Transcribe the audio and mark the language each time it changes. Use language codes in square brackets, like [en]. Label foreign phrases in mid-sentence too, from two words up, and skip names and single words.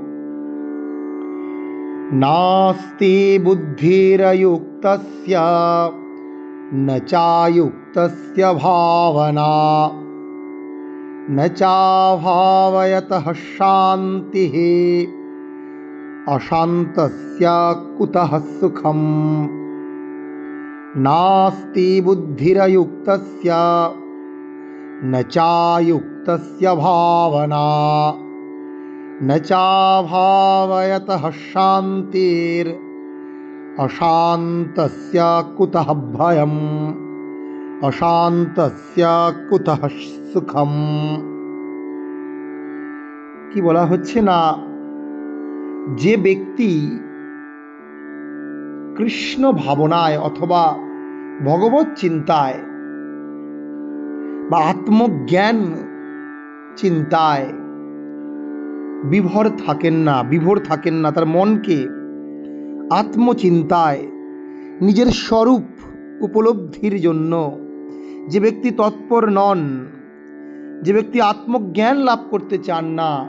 [sa] নাস্তি বুদ্ধিরযুক্তস্য ন চাযুক্তস্য ভাবনা ন চাভাবয়তঃ শান্তিঃ অশান্তস্য কুতঃ সুখম। নাস্তি বুদ্ধিরযুক্তস্য न चायुक्तस्य भावना न चाभावयतः शान्तिर् अशान्तस्य कुतः भयम् अशान्तस्य कुतः सुखम। [bn] কি বলা হচ্ছে না, যে ব্যক্তি কৃষ্ণ ভাবনায় অথবা ভগবত চিন্তায় বা আত্মজ্ঞান চিন্তায় বিভোর থাকেন না, তার মনকে আত্মচিন্তায় নিজের স্বরূপ উপলব্ধির জন্য যে ব্যক্তি তৎপর নন, যে ব্যক্তি আত্মজ্ঞান লাভ করতে চান না,